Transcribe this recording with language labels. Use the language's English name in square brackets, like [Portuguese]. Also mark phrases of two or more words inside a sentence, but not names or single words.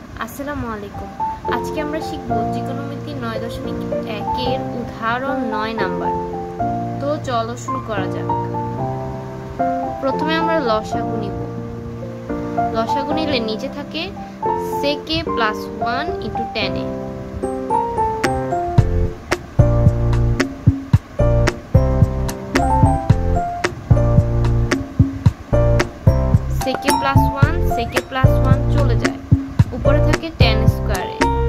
[Arabic] السلام عليكم. [Bangla] আজকে আমরা শিখব ত্রিকোণমিতি 9.1 এর উদাহরণ 9 নাম্বার। তো চলো শুরু করা যাক। প্রথমে আমরা লসাগু নিব। লসাগু নিলে নিচে থাকে [English] sec a plus 1 into tan a। sec a plus 1 sec a plus 1 [Bangla] চলে যায়, উপরে থাকে tan স্কয়ারে।